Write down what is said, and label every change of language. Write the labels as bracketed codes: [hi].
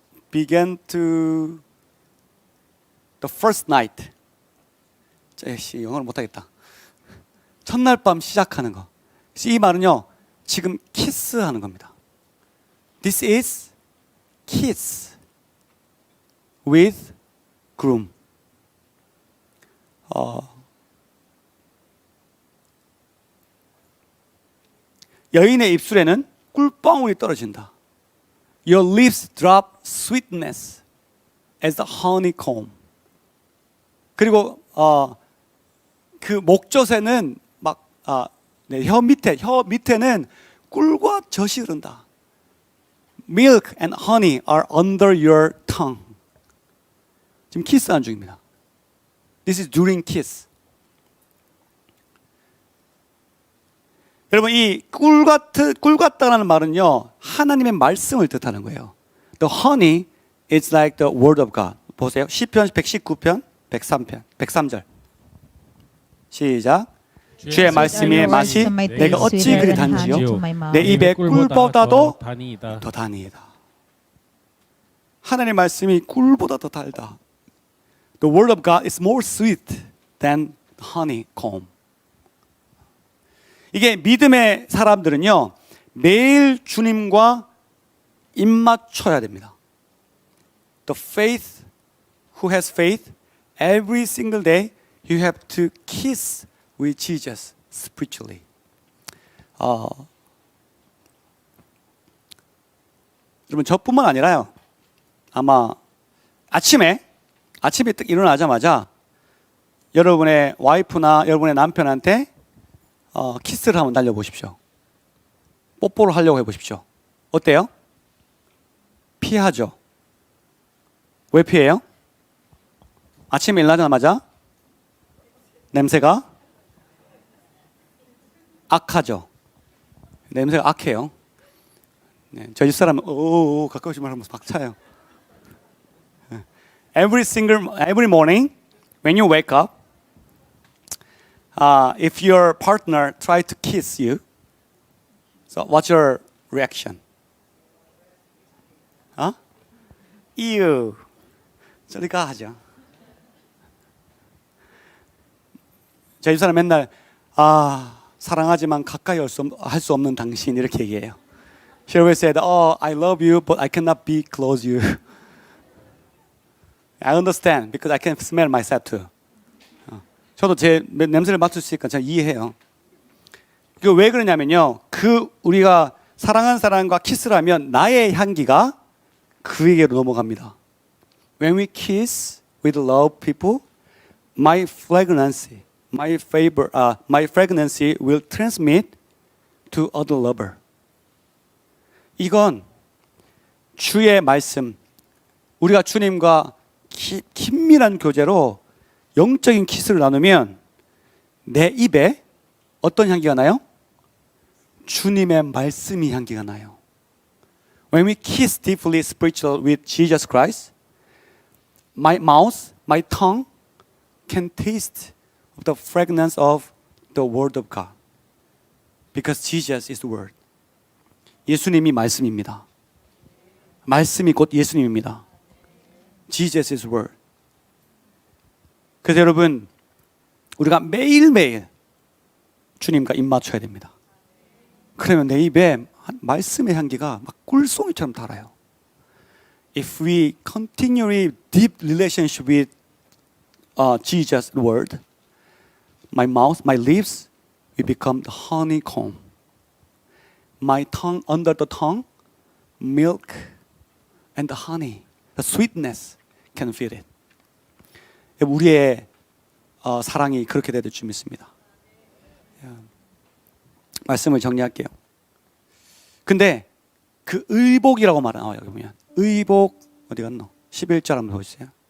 [en] Began to the first night. [ko] 영어를 못하겠다. 첫날 밤 시작하는 거. 이 말은요, 지금 키스하는 겁니다. [en] This is kiss with groom. [ko] 여인의 입술에는 꿀방울이 떨어진다. [en] Your lips drop sweetness as the honeycomb. [ko] 그리고 그 목젖에는 막 혀 밑에는 꿀과 젖이 흐른다. [en] Milk and honey are under your tongue. [ko] 지금 키스하는 중입니다. [en] This is during kiss. [ko] 여러분 이 꿀 같다라는 말은요 하나님의 말씀을 뜻하는 거예요. [en] The honey is like the word of God. [ko] 보세요. 시편 119편 103절. 시작. 주의 말씀의 맛이 내가 어찌 그리 단지요 내 입에 꿀보다도 더 다니이다. 하나님의 말씀이 꿀보다 더 달다. [en] The word of God is more sweet than honeycomb. [ko] 이게 믿음의 사람들은요 매일 주님과 입맞춰야 됩니다. [en] The faith who has faith, every single day you have to kiss with Jesus spiritually. [ko] 여러분 저뿐만 아니라요. 아마 아침에 딱 일어나자마자 여러분의 와이프나 여러분의 남편한테 키스를 한번 날려보십시오. 뽀뽀를 하려고 해보십시오. 어때요? 피하죠. 왜 피해요? 아침에 일어나자마자 냄새가 악하죠. 냄새가 악해요. 네, 저희 집사람은 가까우지 말하면서 박차요. [en] Every morning when you wake up, if your partner tries to kiss you, so what's your reaction? [ko] Ew. 저리 가 하죠. 저희 집사람 맨날 사랑하지만 가까이 할 수 없는 당신 이렇게 얘기해요. [en] She always said, I love you, but I cannot be close you. I understand because I can smell myself too. [ko] 저도 제 냄새를 맡을 수 있으니까 제가 이해해요. 그 왜 그러냐면요. 그 우리가 사랑하는 사람과 키스를 하면 나의 향기가 그에게로 넘어갑니다. [en] When we kiss with love people, my fragrance will transmit to other lover. [ko] 이건 주의 말씀, 우리가 주님과 긴밀한 교제로 영적인 키스를 나누면 내 입에 어떤 향기가 나요? 주님의 말씀이 향기가 나요. [en] When we kiss deeply spiritual with Jesus Christ, my mouth, my tongue can taste the fragrance of the Word of God. Because Jesus is the Word. [ko] 예수님이 말씀입니다. 말씀이 곧 예수님입니다. [en] Jesus is Word. [ko] 그래서 여러분, 우리가 매일매일 주님과 입 맞춰야 됩니다. 그러면 내 입에 말씀의 향기가 막 꿀송이처럼 달아요. [en] If we continually deep relationship with Jesus' word, my mouth, my lips will become the honeycomb. My tongue, under the tongue, milk and the honey, the sweetness can feel it. [ko] 우리의 사랑이 그렇게 될 줄 믿습니다. 말씀을 정리할게요. 근데 그 의복이라고 말하는 여기 보면 의복 어디 갔노? 11절 한번 보세요.